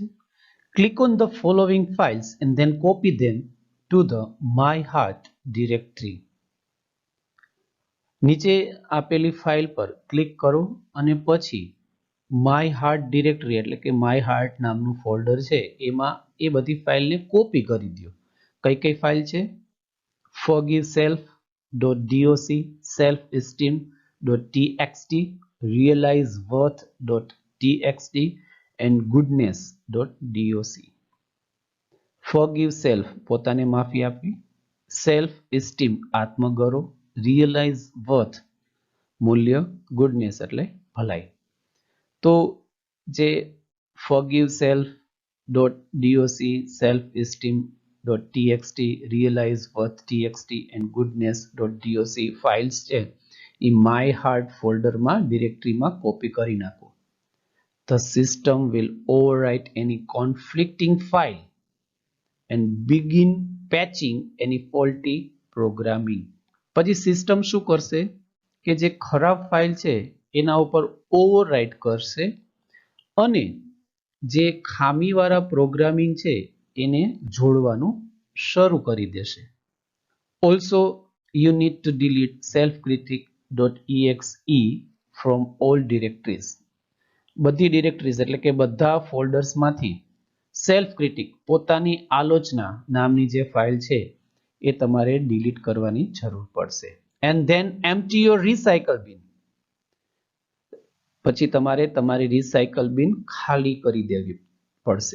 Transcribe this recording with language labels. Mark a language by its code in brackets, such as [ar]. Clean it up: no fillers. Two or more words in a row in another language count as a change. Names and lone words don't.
[en] Click on the following files and then copy them to the My Heart directory. [gu] નીચે આપેલી ફાઇલ પર ક્લિક કરો અને પછી માય હાર્ટ ડિરેક્ટરી એટલે કે માય હાર્ટ નામનું ફોલ્ડર છે એમાં એ બધી ફાઇલને કોપી કરી દો. કઈ કઈ ફાઇલ છે? [en] forgiveself.doc, self-esteem.txt, realizeworth.txt and goodness.doc. forgive self [gu] પોતાને માફી આપવી, [en] self esteem [gu] આત્મગૌરવ, [en] realize worth [gu] મૂલ્ય, goodness એટલે ભલાઈ. તો જે [en] forgive self.doc, self-esteem.txt, realize worth txt and goodness.doc [gu] ફાઇલ્સ છે એ માય હાર્ટ ફોલ્ડરમાં ડિરેક્ટરીમાં કોપી કરી નાખો. [en] The system will overwrite any conflicting file and begin patching any faulty programming. [gu] પછી સિસ્ટમ શું કરશે કે જે ખરાબ ફાઇલ છે એના ઉપર ઓવરરાઇટ કરશે અને જે ખામીવાળા પ્રોગ્રામિંગ છે એને જોડવાનું શરૂ કરી દેશે. [en] Also you need to delete selfcritic.exe from all directories. [gu] બધી ડિરેક્ટરીઝ એટલે કે બધા ફોલ્ડર્સમાંથી [en] self critic [gu] પોતાની આલોચના નામની જે ફાઇલ છે એ તમારે ડિલીટ કરવાની જરૂર પડશે. [en] and then empty your recycle bin, [gu] પછી તમારે તમારી રિસાયકલ બિન ખાલી કરી દેવી પડશે.